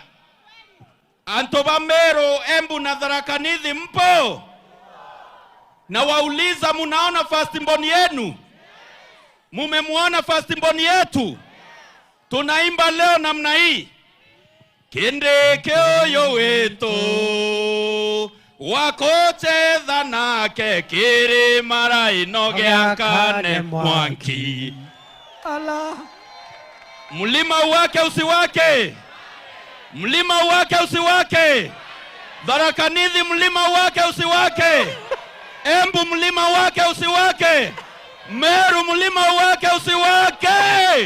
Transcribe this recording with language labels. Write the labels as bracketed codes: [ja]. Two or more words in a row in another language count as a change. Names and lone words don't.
[sw] Antobambero, Embu na Tharaka Nithi mpo? Na wauliza, munaona firstborn yenu? Mumemuona firstborn yetu? Tunaimba leo namna hii: [mer] Kindiki oyo wito wakochetha nake kirima ino giaka ne mwanki. [sw] Mlima wake usiwake, mlima wake usiwake. Tharaka Nithi mlima wake usiwake. Embu mlima wake usiwake. Meru mlima wake usiwake.